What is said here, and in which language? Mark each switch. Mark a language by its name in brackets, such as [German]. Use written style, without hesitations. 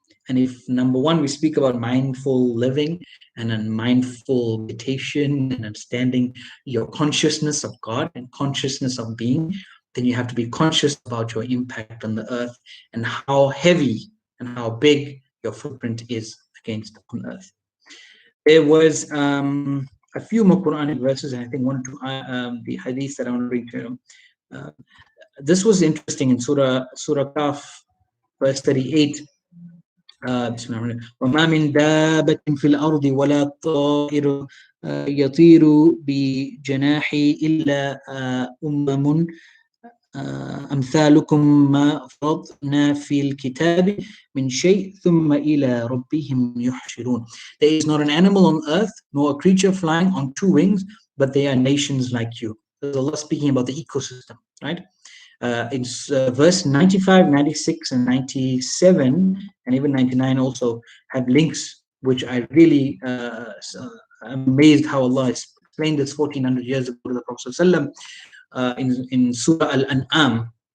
[English] And if, number one, we speak about mindful living and a mindful meditation and understanding your consciousness of God and consciousness of being, then you have to be conscious about your impact on the earth and how heavy and how big your footprint is against on earth. There was a few more Quranic verses, and I think one or two the hadiths that I want to read to you. This was interesting in Surah Kaf, verse 38. [Arabic] بسم الله الرحمن الرحيم وما من دابة في الأرض ولا طائر يطير بجناحي إلا أمم أمثالكم ما فرضنا في الكتاب من شيء ثم إلى ربهم يحشرون. [English] There is not an animal on earth nor a creature flying on two wings, but they are nations like you. There's Allah speaking about the ecosystem, right? In verse 95, 96, and 97, and even 99 also have links, which I really am amazed how Allah explained this 1400 years ago to the Prophet in Surah Al-An'am.